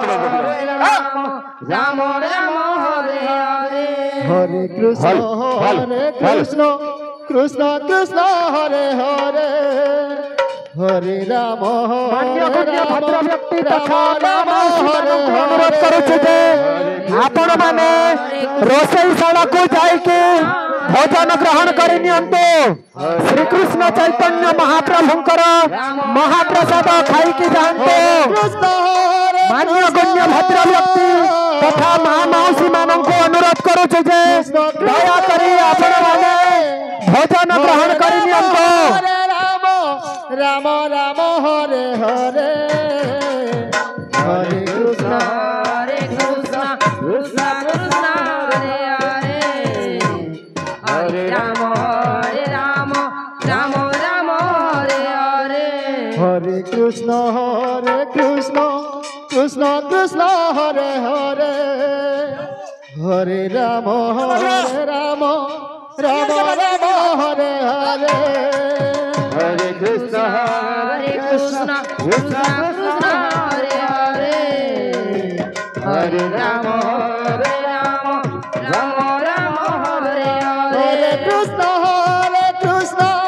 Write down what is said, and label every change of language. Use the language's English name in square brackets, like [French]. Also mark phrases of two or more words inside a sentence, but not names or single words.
[Sanskrit] রাম রাম হরে হরে হরে কৃষ্ণ হরে কৃষ্ণ কৃষ্ণ কৃষ্ণ হরে হরে হরে রাম হরে রাম হরে [Odia] ଅନୁରୋଧ କରୁଛି ଯେ ଆପଣ ମାନେ ରୋଷେଇଶାଳାକୁ ଯାଇକି ଭୋଜନ ଗ୍ରହଣ କରି ନିଅନ୍ତୁ। ଶ୍ରୀକୃଷ୍ଣ ଚୈତନ୍ୟ ମହାପ୍ରଭୁଙ୍କର ମହାପ୍ରସାଦ ଖାଇକି ଯାଆନ୍ତୁ। କୃଷ୍ଣ ହରେ ମାନ୍ୟଗଣ୍ୟ ଭଦ୍ର ବ୍ୟକ୍ତି ତଥା ମା ମାଉସୀ ମାନଙ୍କୁ ଅନୁରୋଧ କରୁଛି ଯେ ଦୟାକରି ଆପଣମାନେ ଭୋଜନ ଗ୍ରହଣ କରି ନିଅନ୍ତୁ। [Sanskrit] ହରେ ରାମ ରାମ ରାମ ହରେ ହରେ ହରେ କୃଷ୍ଣ କୃଷ୍ଣ କୃଷ୍ଣ ହରେ ହରେ ହରେ ରାମ ରାମ ରାମ ହରେ ହରେ হরে কৃষ্ণ কৃষ্ণ কৃষ্ণ হরে হরে হরে রাম রাম রাম রাম হরে হরে হরে কৃষ্ণ কৃষ্ণ কৃষ্ণ হরে হরে হরে রাম রাম রাম রাম হরে হরে কৃষ্ণ কৃষ্ণ